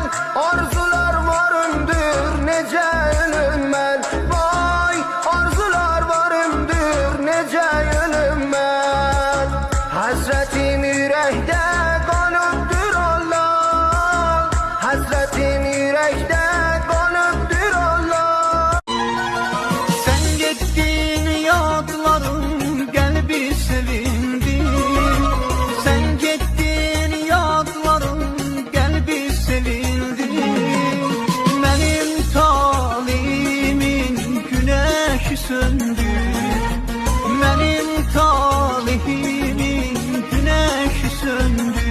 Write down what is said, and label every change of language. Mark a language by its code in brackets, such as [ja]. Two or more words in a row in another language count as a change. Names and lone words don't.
[az] Arzular varımdır necə ölüm mən, Vay arzular varımdır necə ölüm mən. Həsrətim ürəkdə qalıbdır Allah, Həsrətim ürəkdə qalıbdır Allah. [tr] Sen gittin yadların kalbi sevindi, Sen gittin yadların kalbi sevindi. Benim talimin güneşi söndü, Benim talimin güneşi söndü.